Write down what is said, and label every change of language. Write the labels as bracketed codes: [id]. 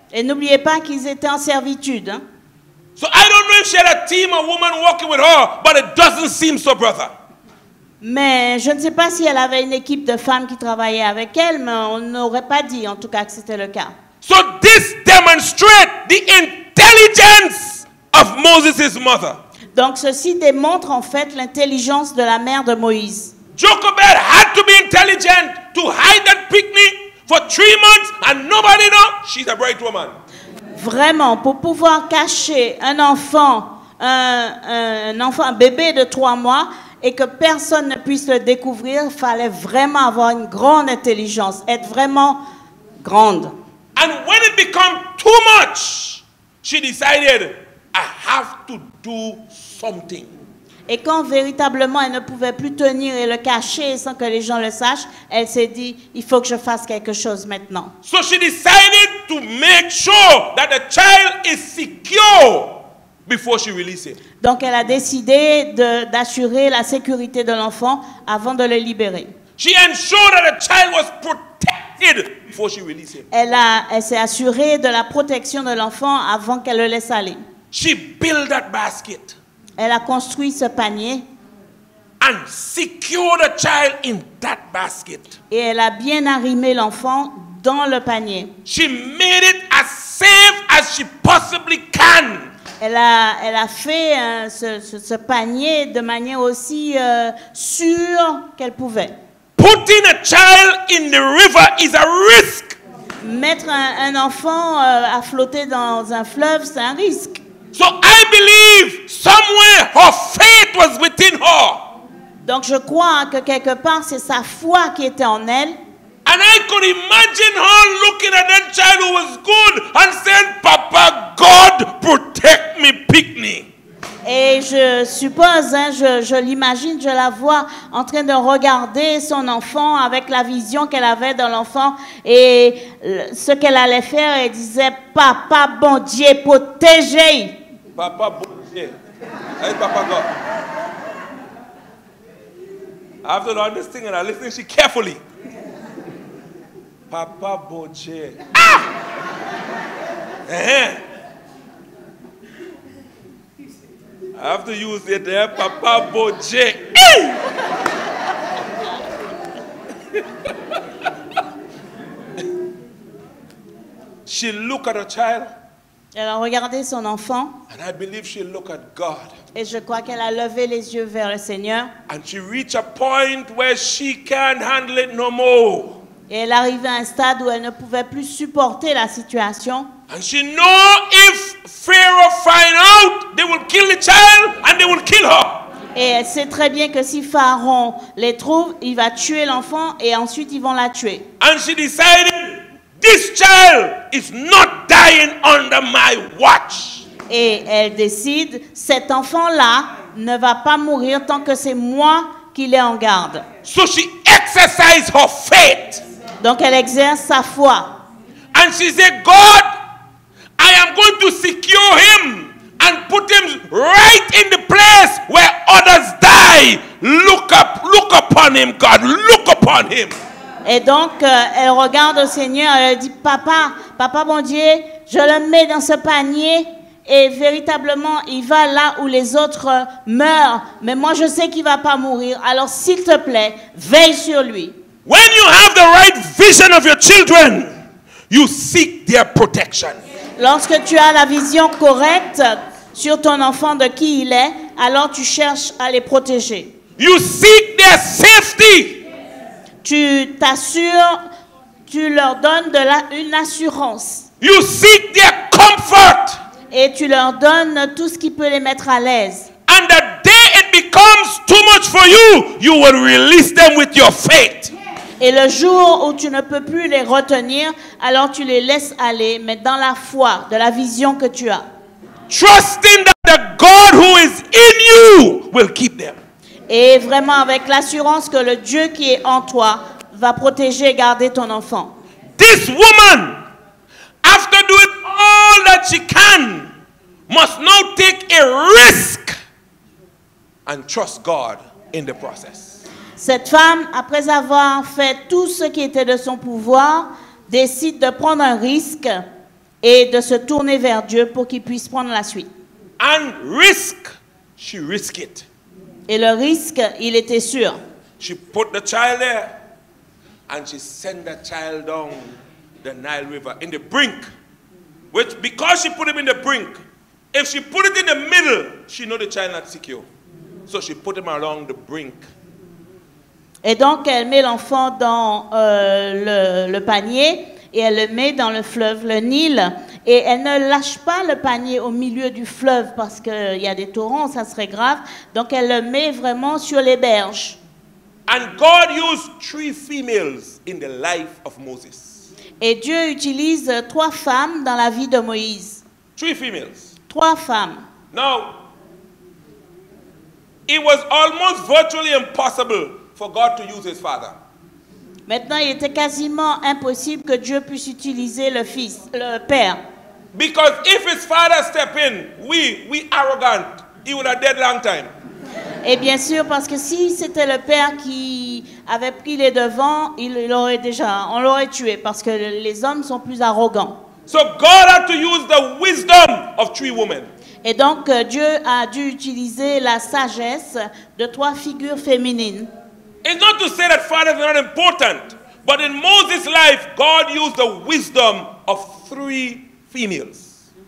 [fr] Et n'oubliez pas qu'ils étaient en servitude. Hein? [en] So I don't know if she had a team of women working with her, but it doesn't seem so, brother. [fr] Mais je ne sais pas si elle avait une équipe de femmes qui travaillaient avec elle, mais on n'aurait pas dit en tout cas que c'était le cas. [en] So this demonstrates the intelligence of Moses' mother. [fr] Donc ceci démontre en fait l'intelligence de la mère de Moïse. [en] Jochebed had to be intelligent to hide that picnic for 3 months and nobody know she's a bright woman. [fr] Vraiment, pour pouvoir cacher un enfant, un bébé de 3 mois, et que personne ne puisse le découvrir, il fallait vraiment avoir une grande intelligence, être vraiment grande. [en] And when it became too much, she decided, I have to do something. [fr] Et quand véritablement elle ne pouvait plus tenir et le cacher sans que les gens le sachent, elle s'est dit, il faut que je fasse quelque chose maintenant. [en] So she decided to make sure that the child is secure before she releases him. [fr] Donc elle a décidé d'assurer la sécurité de l'enfant avant de le libérer. [en] She ensured that the child was protected before she released him. [fr] Elle s'est assurée de la protection de l'enfant avant qu'elle le laisse aller. [en] She built that basket. [fr] Elle a construit ce panier. [en] And secured the child in that basket. [fr] Et elle a bien arrimé l'enfant dans le panier. [en] She made it as safe as she possibly can. [fr] Elle a fait ce panier de manière aussi sûre qu'elle pouvait. [en] Putting a child in the river is a risk. [fr] Mettre un enfant à flotter dans un fleuve, c'est un risque. [en] So I believe somewhere her faith was within her. [fr] Donc je crois que quelque part c'est sa foi qui était en elle. [en] And I could imagine her looking at that child who was good and saying, Papa, God protect me, pick me. [fr] Et je suppose, je l'imagine, je la vois en train de regarder son enfant avec la vision qu'elle avait de l'enfant et ce qu'elle allait faire. Elle disait, Papa, bon Dieu, protégez. Papa, bon Dieu. [en] Hey, Papa God. After all this thing and I listening to carefully. Papa Boche. Ah! I have to use it there, Papa Boche. She looked at her child. [fr] Elle a regardé son enfant. [en] And I believe she looked at God. [fr] Et je crois qu'elle a levé les yeux vers le Seigneur. [en] And she reached a point where she can't handle it no more. [fr] Et elle arrivait à un stade où elle ne pouvait plus supporter la situation. [en] And she know if Pharaoh find out, they will kill the child and they will kill her. [fr] Et elle sait très bien que si Pharaon les trouve, il va tuer l'enfant et ensuite ils vont la tuer. [en] And she decided, this child is not dying under my watch. [fr] Et elle décide, cet enfant-là ne va pas mourir tant que c'est moi qui l'ai en garde. [en] So she exercised her faith. [fr] Donc elle exerce sa foi. [en] And she said, God, I am going to secure him and put him right in the place where others die. Look upon him, God, look upon him. [fr] Et donc elle regarde au Seigneur, elle dit, Papa bon Dieu, je le mets dans ce panier et véritablement il va là où les autres meurent. Mais moi je sais qu'il ne va pas mourir. Alors s'il te plaît, veille sur lui. [en] When you have the right vision of your children, you seek their protection. [fr] Lorsque tu as la vision correcte sur ton enfant de qui il est, alors tu cherches à les protéger. [en] You seek their safety. [fr] Tu t'assures, tu leur donnes une assurance. [en] You seek their comfort. [fr] Et tu leur donnes tout ce qui peut les mettre à l'aise. [en] And the day it becomes too much for you, you will release them with your faith. [fr] Et le jour où tu ne peux plus les retenir, alors tu les laisses aller, mais dans la foi, de la vision que tu as. [en] Trusting that the God who is in you will keep them. [fr] Et vraiment avec l'assurance que le Dieu qui est en toi va protéger et garder ton enfant. [en] This woman, after doing all that she can, must now take a risk and trust God in the process. [fr] Cette femme, après avoir fait tout ce qui était de son pouvoir, décide de prendre un risque et de se tourner vers Dieu pour qu'il puisse prendre la suite. [en] And risk, she risked it. [fr] Et le risque, il était sûr. [en] She put the child there and she sent the child down the Nile River in the brink. Which, because she put him in the brink, if she put it in the middle, she know the child not secure. So she put him along the brink. [fr] Et donc, elle met l'enfant dans le panier et elle le met dans le fleuve, le Nil. Et elle ne lâche pas le panier au milieu du fleuve parce qu'il y a des torrents, ça serait grave. Donc, elle le met vraiment sur les berges. [en] And God used 3 females in the life of Moses. [fr] Et Dieu utilise 3 femmes dans la vie de Moïse. [en] 3 females. [fr] 3 femmes. [en] Now, it was almost virtually impossible for God to use his father. [fr] Maintenant, il était quasiment impossible que Dieu puisse utiliser le fils, le père. [en] Because if his father stepped in, we arrogant, he would have dead long time. [fr] Et bien sûr, parce que si c'était le père qui avait pris les devants, on l'aurait tué, parce que les hommes sont plus arrogants. [en] So God had to use the wisdom of 3 women. [fr] Et donc, Dieu a dû utiliser la sagesse de 3 figures féminines. [en] It's not to say that fathers are not important, but in Moses' life, God used the wisdom of 3 females.